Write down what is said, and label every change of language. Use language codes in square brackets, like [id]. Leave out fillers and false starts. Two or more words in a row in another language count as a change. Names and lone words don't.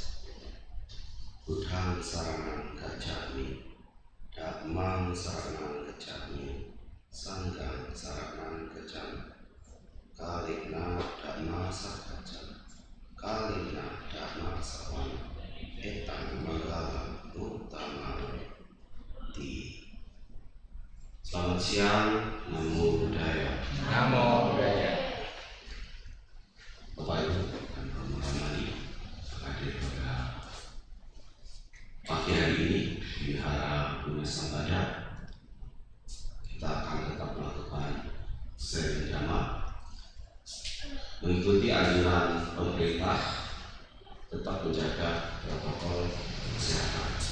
[pi] Buddhang saranang gacchami, dhammang saranang gacchami, sanghang saranang gacchami. Kalina dhamma sakacana, kalina dhamma sawana, etang manggalam utama di. [id] Selamat siang, [pi] namo buddhaya. Namo buddhaya. [id] Bapak Ibu dan Romo Ramani hadir pada pagi hari ini di Wihara Buddha Sambada. Kita akan tetap melakukan seri dhamma, mengikuti anjuran pemerintah tetap menjaga protokol kesehatan.